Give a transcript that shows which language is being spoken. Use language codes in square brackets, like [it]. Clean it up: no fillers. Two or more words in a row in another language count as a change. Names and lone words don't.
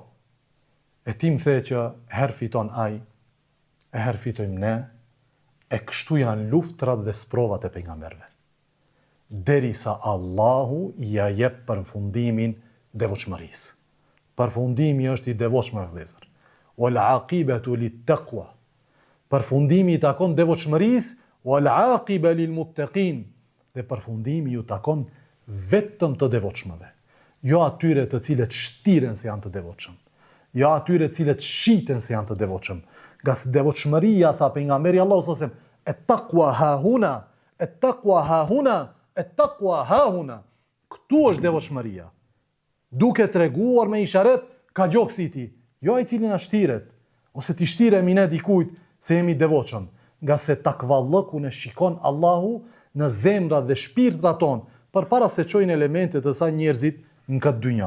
[sq] E ti më the që her fiton ai, e her fitojmë ne, e kështu janë luftrat dhe sprovat e pejgamberëve. Derisa Allahu ja jep përfundimin devotshmërisë. Përfundimi është i devotshëm vëllezër. [ar] والعاقبة للتقوى. [sq] Përfundimi i takon devotshmërisë, [ar] والعاقبة للمتقين, [sq] dhe përfundimi ju takon vetëm të devotshmëve. Jo atyre të cilët shtiren se janë të devotshëm. Jo atyre të cilët shiten se janë të devotshëm. Nga se devotshmëria, tha pejgamberi [ar] الله صلى الله عليه وسلم، التقوى هاهنا، التقوى هاهنا، التقوى هاهنا. [sq] Këtu është devotshmëria. Duke treguar me isharet ka gjoksi ti, jo ai cili na shtiret, ose ti shtiremi ne dikujt se jemi devotshëm, nga se takvallëku në shikon Allahu në zemrat dhe shpirtrat tonë, përpara se çojnë elementet e saj njerëzit në këtë dynja.